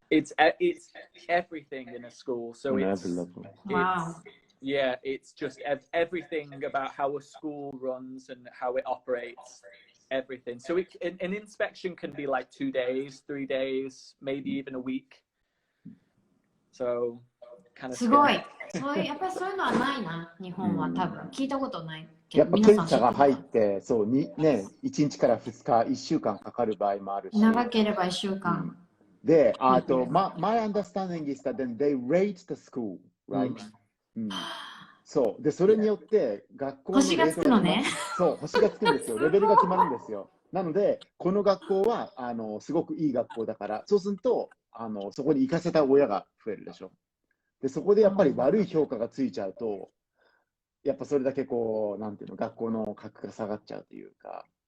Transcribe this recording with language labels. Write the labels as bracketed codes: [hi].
[en] It's everything in a school. So it's wow. Yeah, it's just everything about how a school runs and how it operates. Everything. So an inspection can be like 2 days, 3 days, maybe even a week. So kind of [ja] すごい。やっぱりそういうのはないな、日本は多分。聞いたことないけど。やっぱ検査が入って、そう、1日から2日、1週間かかる場合もあるし。長ければ1週間。で、あと、 [en] my understanding is that then they rate the school, right? [ja] そう。で、それによって学校の星がつくのね。そう、星がつくんですよ。レベルが決まるんですよ。なので、この学校はすごくいい学校だから、そうするとそこに行かせた親が増えるでしょ。で、そこでやっぱり悪い評価がついちゃうと、やっぱそれだけこう、なんていうの、学校の格が下がっちゃうというか。